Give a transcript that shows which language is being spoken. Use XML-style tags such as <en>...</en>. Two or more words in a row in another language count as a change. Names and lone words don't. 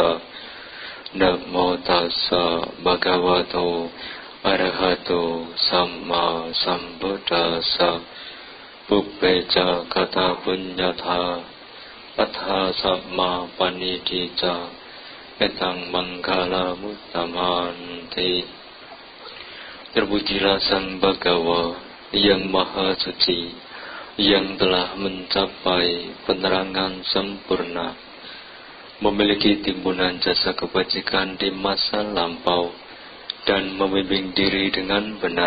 <pi>Namo tassa bhagavato arahato samma sambuddhassa. Buppeca kata punyatha atha samma panidija etang manggala muttamanti.</pi> <id>Terpujilah Sang Bhagawa yang Maha Suci, yang telah mencapai penerangan sempurna, memiliki timbunan jasa kebajikan di masa lampau, dan membimbing diri dengan benar.</id>